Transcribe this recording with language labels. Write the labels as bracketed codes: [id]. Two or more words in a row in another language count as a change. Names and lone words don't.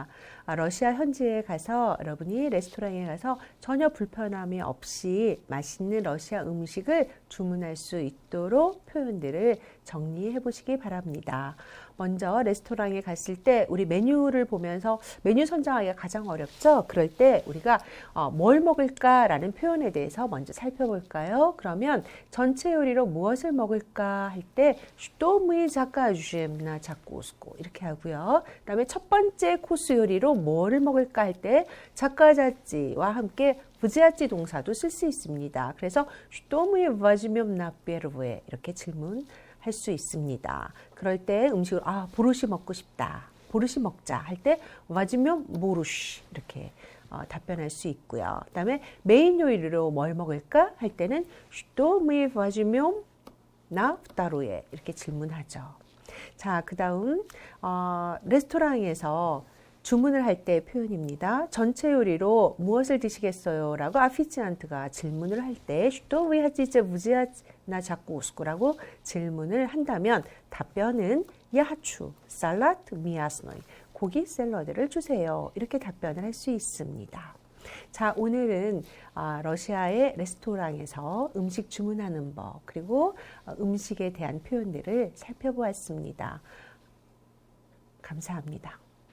[ko] 러시아 현지에 가서 여러분이 레스토랑에 가서 전혀 불편함이 없이 맛있는 러시아 음식을 주문할 수 있도록 표현들을 정리해 보시기 바랍니다. 먼저 레스토랑에 갔을 때 우리 메뉴를 보면서 메뉴 선정하기가 가장 어렵죠? 그럴 때 우리가 뭘 먹을까라는 표현에 대해서 먼저 살펴볼까요? 그러면 전체 요리로 무엇을 먹을까 할 때 [ru] что мы закажем на закуску [ko] 이렇게 하고요. 그다음에 첫 번째 코스 요리로 뭐를 먹을까 할 때 자카자찌와 함께 부지아찌 동사도 쓸 수 있습니다. 그래서 [ru] что мы возьмем на первое [ko] 이렇게 질문할 수 있습니다. 그럴 때 음식을 보르시 먹고 싶다. 보르시 먹자 할 때 возьмем 보르시 이렇게 답변할 수 있고요. 그다음에 메인 요리로 뭘 먹을까 할 때는 [ru] что мы возьмем на второе [ko] 이렇게 질문하죠. 자, 그다음 레스토랑에서 주문을 할 때 표현입니다. 전체 요리로 무엇을 드시겠어요? 라고 아피치안트가 질문을 할 때 [ru] что вы хотите взять на закуску? [ko] 라고 질문을 한다면 답변은 [ru] Я хочу салат мясной. [ko] 고기 샐러드를 주세요. 이렇게 답변을 할 수 있습니다. 자, 오늘은 러시아의 레스토랑에서 음식 주문하는 법 그리고 음식에 대한 표현들을 살펴보았습니다. 감사합니다.